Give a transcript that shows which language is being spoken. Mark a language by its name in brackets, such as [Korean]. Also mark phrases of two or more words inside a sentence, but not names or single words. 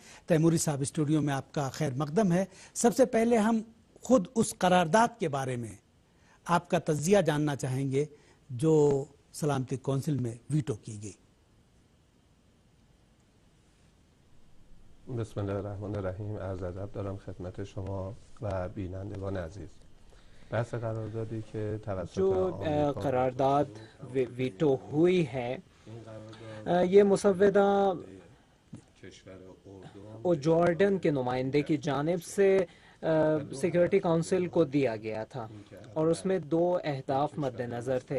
[Urdu] تیموری صاحب، اسٹوڈیو میں آپ کا خیر مقدم ہے۔ سب سے پہلے ہم خود اس قرارداد کے بارے میں آپ کا تجزیہ جاننا چاہیں گے جو سلامتی کونسل میں ویٹو کی گئی۔ [Arabic] بسم الله الرحمن الرحیم. [Persian] عرض ادب دارم خدمت شما و بینندگان عزیز. بحث قراردادی که توسط [Urdu] جو قرارداد ویٹو ہوئی ہے یہ مسودہ جارڈن کے نمائندے کی جانب سے سیکیورٹی کونسل کو دیا گیا تھا اور اس میں دو اہداف مد نظر تھے۔